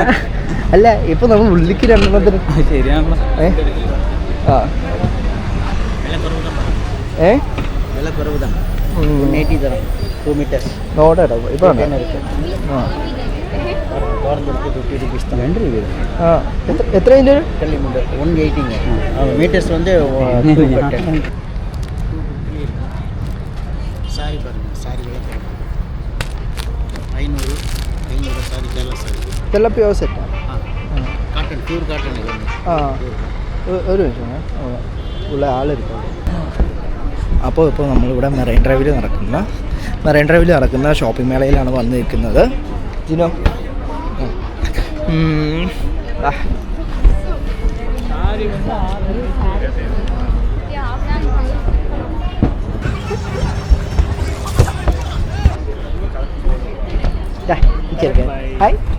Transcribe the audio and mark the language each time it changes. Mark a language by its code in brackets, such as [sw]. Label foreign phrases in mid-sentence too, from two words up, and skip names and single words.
[ml] അല്ല, ഇപ്പൊ നമ്മൾ ഉള്ളിക്ക് 2 എണ്ണത്തിന് ശരിയാണല്ലോ. എത്ര [ta] மீட்டர்ஸ் வந்து சாரி பாருங்க, சாரி விலை 500 சாரி கேரளா சாரி [ml] ഇതെല്ലാം [en] pure set. cotton, pure cotton. [ml] ഒരു നിമിഷം ഉള്ള ആളെടുക്കാം. അപ്പോൾ ഇപ്പോൾ നമ്മളിവിടെ മെറൈൻ ഡ്രൈവിൽ നടക്കുന്ന ഷോപ്പിംഗ് മേളയിലാണ് വന്ന് നിൽക്കുന്നത്. ജിനോ, ഹായ്.